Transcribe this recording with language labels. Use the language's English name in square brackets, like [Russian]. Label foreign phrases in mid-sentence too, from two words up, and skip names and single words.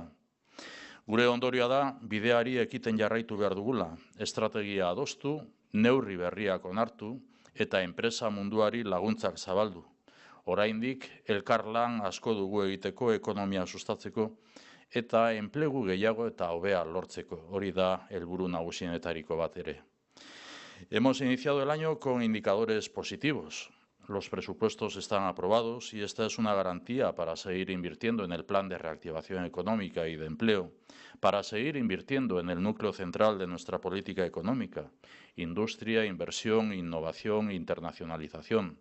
[Basque] Gure ondorioa da, bideari ekiten jarraitu behar dugula, estrategia adostu, neurri berriak onartu, eta enpresa munduari laguntzak zabaldu. Oraindik elkarlan asko dugu egiteko ekonomia sustatzeko eta enplegu gehiago eta hobea lortzeko. Hori da helburu nagusienetariko bat ere. [Spanish] Hemos iniciado el año con indicadores positivos. Los presupuestos están aprobados y esta es una garantía para seguir invirtiendo en el plan de reactivación económica y de empleo, para seguir invirtiendo en el núcleo central de nuestra política económica, industria, inversión, innovación e internacionalización.